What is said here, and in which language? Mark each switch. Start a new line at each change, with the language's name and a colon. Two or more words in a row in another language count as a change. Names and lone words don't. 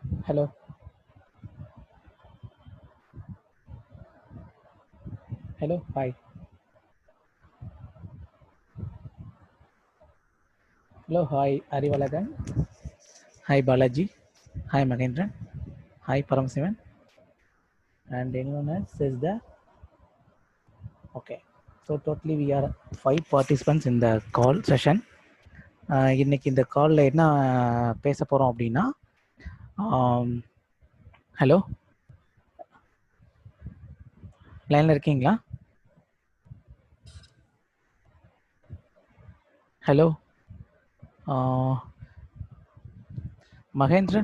English: Hello. Hello. Hi. Hello. Hi. Arivalagan. Hi Balaji. Hi Mahendran. Hi Paramasivan. And anyone else is there? Okay. So totally we are 5 participants in the call session.
Tamil: இன்னைக்கு இந்த காலில் என்ன பேச போகிறோம் அப்படின்னா, ஹலோ, லைனில் இருக்கீங்களா? ஹலோ மகேந்திரன்.